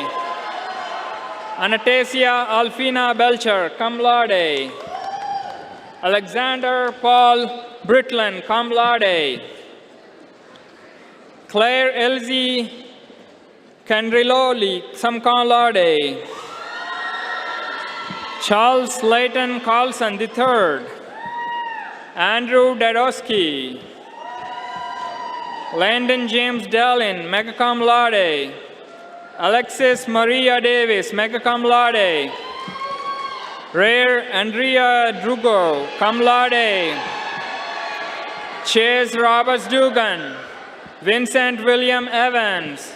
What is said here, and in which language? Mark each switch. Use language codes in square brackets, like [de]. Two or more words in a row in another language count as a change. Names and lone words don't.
[en] Anastasia Alfina Belcher, [la] cum laude. [en] Alexander Paul Britland, [la] cum laude. [en] Claire Elsie Candriloli, [la] sum cum laude. [en] Charles Layton Carlson III. Andrew Dadowski. Landon James Dallin, [la] magna cum laude. [en] Alexis Maria Davis, [la] magna cum laude. [en] Rare Andrea Drugo, [la] cum laude. [en] Chase Roberts Dugan. Vincent William Evans.